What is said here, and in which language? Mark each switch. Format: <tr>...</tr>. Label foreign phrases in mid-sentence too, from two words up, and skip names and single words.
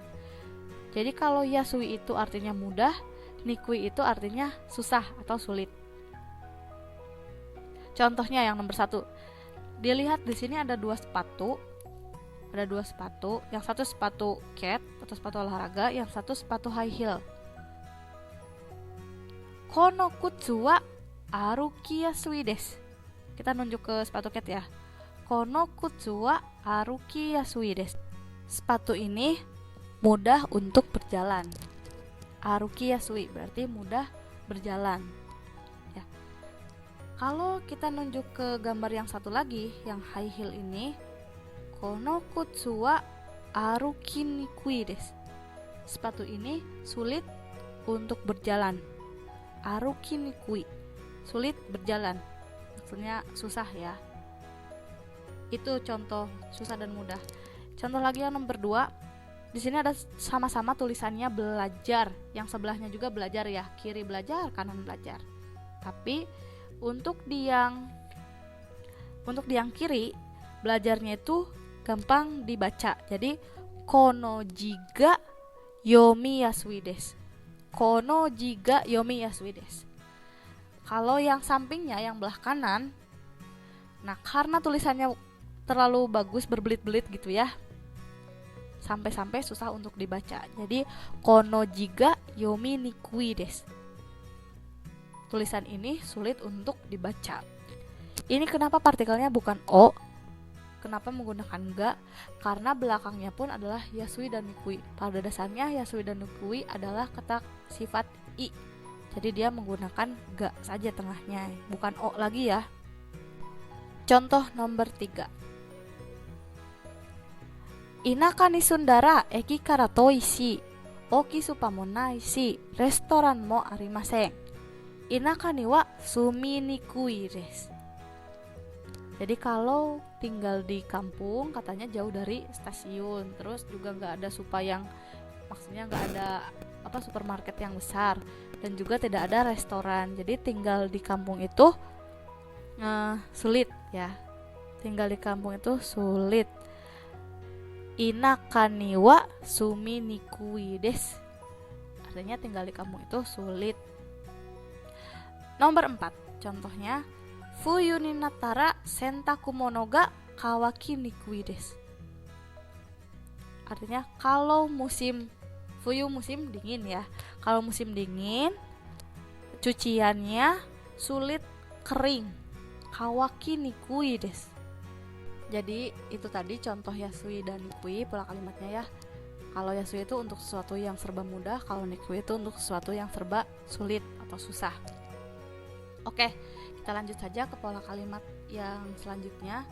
<id>Jadi kalau yasui itu artinya mudah, nikui itu artinya susah atau sulit. Contohnya yang nomor 1. Dilihat di sini ada dua sepatu. Yang satu sepatu cat atau sepatu olahraga, yang satu sepatu high heel.</id> <ja>この靴は歩きやすいです.</ja> <id>Kita nunjuk ke sepatu cat ya.</id> <ja>この靴は歩きやすいです.</ja> <id>Sepatu ini mudah untuk berjalan.</id> <ja>歩きやすい</ja> <id>berarti mudah berjalan. Ya. Kalau kita nunjuk ke gambar yang satu lagi, yang high heel ini,</id> <ja>この靴は歩きにくいです.</ja> <id>Sepatu ini sulit untuk berjalan.</id> <ja>歩きにくい,</ja> <id>sulit berjalan. Maksudnya susah ya. Itu contoh susah dan mudah. Contoh lagi yang nomor 2. Di sini ada sama-sama tulisannya belajar, yang sebelahnya juga belajar ya, kiri belajar, kanan belajar. Tapi untuk yang kiri, belajarnya itu gampang dibaca.</id> <ja>Jadi この字が読みやすいです. この字が読みやすいです.</ja> <id>Kalau yang sampingnya, yang belah kanan, nah karena tulisannya terlalu bagus berbelit-belit gitu ya, sampai-sampai susah untuk dibaca.</id> <ja>Jadi この字が読みにくいです.</ja> <id>Tulisan ini sulit untuk dibaca. Ini kenapa partikelnya bukan o? Kenapa menggunakan ga? Karena belakangnya pun adalah yasui dan nikui. Pada dasarnya yasui dan nikui adalah kata sifat i. Jadi dia menggunakan ga saja tengahnya, bukan o lagi ya. Contoh nomor 3.</id> <ja>田舎に住んだら駅から遠いし、大きいスーパーもないし、レストランもありません. 田舎には住みにくいです.</ja> <id>Jadi kalau tinggal di kampung katanya jauh dari stasiun, terus juga nggak ada maksudnya nggak ada supermarket yang besar, dan juga tidak ada restoran. Jadi tinggal di kampung itu sulit ya. Tinggal di kampung itu sulit.</id> <ja>田舎には住みにくいです.</ja> <id>Artinya tinggal di kampung itu sulit. Nomor 4, contohnya</id> <ja>冬になったら洗濯物が乾きにくいです.</ja> <id>Artinya kalau musim fuyu, musim dingin ya. Kalau musim dingin cuciannya sulit kering.</id> <ja>乾きにくいです.</ja> <id>Jadi itu tadi contoh yasui dan nikui, pola kalimatnya ya. Kalau yasui itu untuk sesuatu yang serba mudah, kalau nikui itu untuk sesuatu yang serba sulit atau susah. Oke, kita lanjut saja ke pola kalimat yang selanjutnya.</id>